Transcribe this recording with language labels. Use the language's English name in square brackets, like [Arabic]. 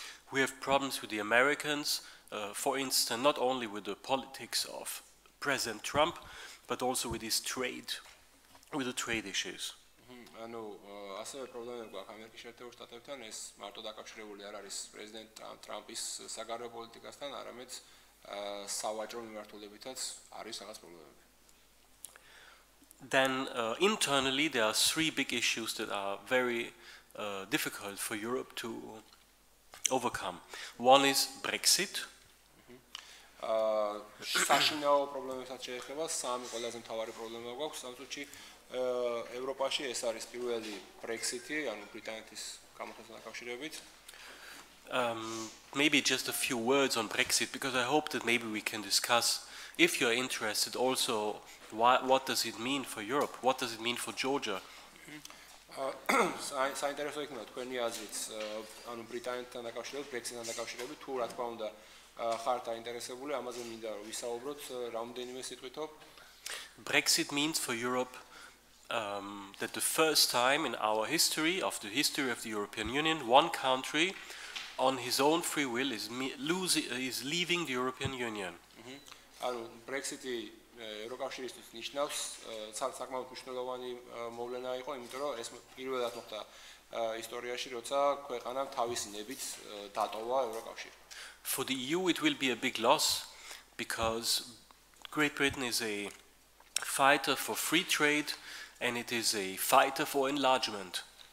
[English] We have problems with the Americans, for instance, not only with the politics of President Trump, but also with his trade, with the trade issues. [Georgian] ასევე პრობლემები გვაქვს ამერიკის შეერთებულ შტატებთან, ეს მარტო დაკავშირებული არ არის პრეზიდენტ ტრამპის საგარეო პოლიტიკასთან, არამედ სავაჭრო მიმართულებითაც არის რაღაც პრობლემები. [English] Then internally there are 3 big issues that are very difficult for Europe to overcome. One is Brexit. [Georgian] საშინაო პრობლემებსაც შეეხება, სამი ყველაზე მთავარი პრობლემა გვაქვს სამწუთში ევროპაში, ეს არის პირველი Brexit-ი, ანუ ბრიტანეთის გამოთასთან დაკავშირებით. [English] Maybe just a few words on Brexit, because I hope that maybe we can discuss, if you're interested, also what does it mean for Europe, what does it mean for Georgia. [Georgian] საინტერესო იქნება თქვენი აზრით, ანუ ბრიტანეთთან დაკავშირებით, Brexit-თან დაკავშირებით, თუ რა თქმა უნდა ხართ აინტერესებული, ამაზე მინდა რომ ვისაუბროთ რამდენიმე სიტყვითო. [English] Brexit means for Europe that the first time in our history, of the history of the European Union, one country on his own free will is leaving the European Union. [Georgian] ანუ Brexit-ი ევროკავშირისთვის ნიშნავს საკმაოდ მნიშვნელოვანი მოვლენა იყო, იმიტომ რომ ეს პირველად მოხდა ისტორიაში, როცა ქვეყანამ თავისი ნებით დატოვა ევროკავშირი. [English] For the EU it will be a big loss, because Great Britain is a fighter for free trade and it is a fighter for enlargement.